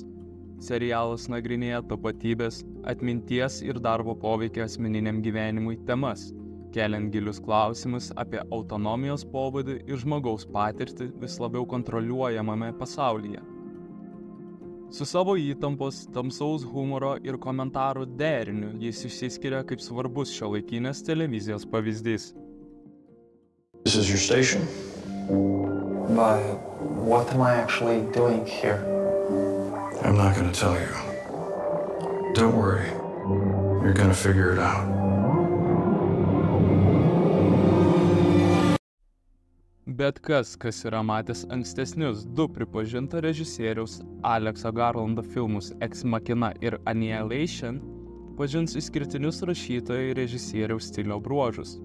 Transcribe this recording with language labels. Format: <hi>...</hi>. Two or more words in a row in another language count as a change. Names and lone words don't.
<lt>Serialas nagrinėja tapatybės, atminties ir darbo poveikio asmeniniam gyvenimui temas, keliant gilius klausimus apie autonomijos pobūdį ir žmogaus patirtį vis labiau kontroliuojamame pasaulyje. Su savo įtampos, tamsaus humoro ir komentarų deriniu jis išsiskiria kaip svarbus šiuolaikinės televizijos pavyzdys.</lt> <en>This is your station? But what am I actually doing here? I'm not gonna tell you. Don't worry. You're gonna figure it out.</en> <lt>Bet kas yra matęs ankstesnius du pripažinto režisieriaus Alekso Garlando filmus Ex Machina ir Annihilation, pažins išskirtinius rašytojo ir režisieriaus stilio bruožus.</lt>